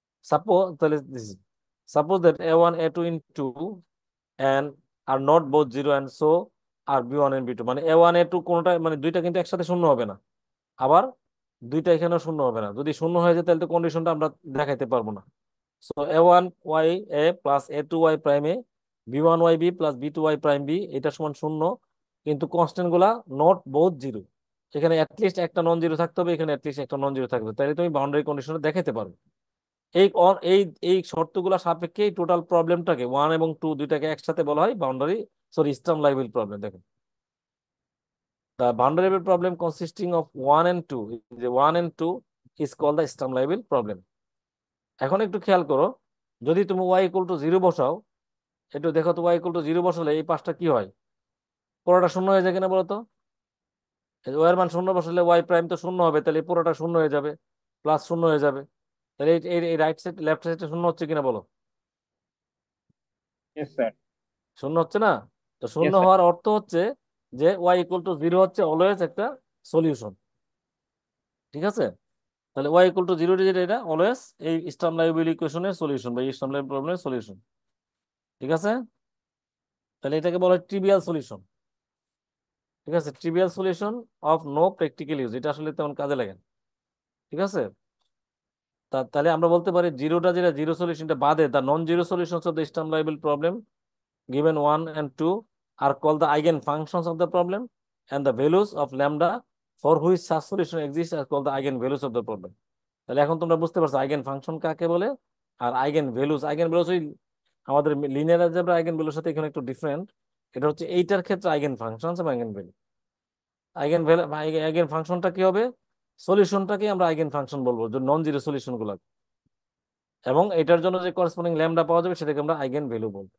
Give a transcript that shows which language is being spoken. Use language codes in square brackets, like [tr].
[bn] Suppose তাহলে suppose that a one A two into and are not both zero, and so আর B one and B two, মানে এ one এ two কোনটা মানে দুইটা কিন্তু একসাথে শূন্য হবে না, আবার দুইটা এখানে শূন্য হবে না। যদি শূন্য হয়ে যায় তাহলে তো কন্ডিশনটা আমরা দেখাইতে পারবো না। So a1y a plus a2y prime a, b1y b plus b2y prime b, এটা সমান শূন্য, কিন্তু কনস্ট্যান্ট গুলা নট বোথ জিরো। এখানে অ্যাটলিস্ট একটা নন জিরো থাকতে হবে, এখানে অ্যাটলিস্ট একটা নন জিরো থাকবে, তাহলে তুমি বাউন্ডারি কন্ডিশনে দেখাতে পারবে। এই এই এই শর্তগুলো সাপেক্ষে টোটাল প্রবলেমটাকে 1 এবং 2 দুইটাকে একসাথে বলা হয় বাউন্ডারি স্টার্ম লাইবিল প্রবলেম। দেখেন, [en] the boundary problem consisting of 1 and 2, the 1 and 2 is called the Sturm Liouville problem. [bn] এখন একটু খেয়াল করো, যদি তুমি y ইকুয়াল টু 0 বসাও, একটু দেখো তো y ইকুয়াল টু 0 বসালে এই পাশটা কি হয়, পুরোটা শূন্য হয়ে যায় কিনা বলো তো? y এর মান শূন্য বসালে y প্রাইম তো শূন্য হবে, তাহলে পুরোটা শূন্য হয়ে যাবে, প্লাস শূন্য হয়ে যাবে। তাহলে এই রাইট সাইড লেফট সাইডে শূন্য হচ্ছে কিনা বলো? [en] Yes, sir. [bn] শূন্য হচ্ছে না? তো শূন্য [en] Yes, sir. [bn] হওয়ার অর্থ হচ্ছে যে y ইকুয়াল টু 0 হচ্ছে অলওয়েজ একটা সলিউশন। ঠিক আছে? তাহলে ওয়াই ইকুয়াল টু জিরো যেটা, এটা অলওয়েজ এই স্টার্ম লাইবিল ইকুয়েশনের সলিউশন বা স্টার্ম লাইবিল প্রবলেমের সলিউশন। ঠিক আছে, তাহলে এটাকে বলা হয় ট্রিভিয়াল সলিউশন। ঠিক আছে, trivial solution of no practical use, এটা আসলে তেমন কাজে লাগে না। ঠিক আছে, তাহলে আমরা বলতে পারি জিরোটা যেটা জিরো সলিউশনটা বাদে the non zero solutions of the স্টার্ম liable problem [en] given 1 and 2 are called the eigenfunctions of the problem, [bn] and the values of lambda for which such solution exists are called the eigenvalues of the problem. তাহলে এখন তোমরা বুঝতে পারছো eigen function কাকে বলে আর eigen values. Eigen values ওই আমাদের linear algebra eigen ভ্যালুর সাথে এখানে একটু ডিফারেন্ট। এটা হচ্ছে এইটার ক্ষেত্রে আইগেন ফাংশন এবং eigen value. Eigen value eigen ফাংশনটা কি হবে, সলিউশনটাকে আমরা আইগেন ফাংশন বলবো, যে নন জিরো সলিউশন গুলো, এবং এটার জন্য যে করেসপন্ডিং ল্যামডা পাওয়া যাবে সেটাকে আমরা আইগেন ভ্যালু বলবো।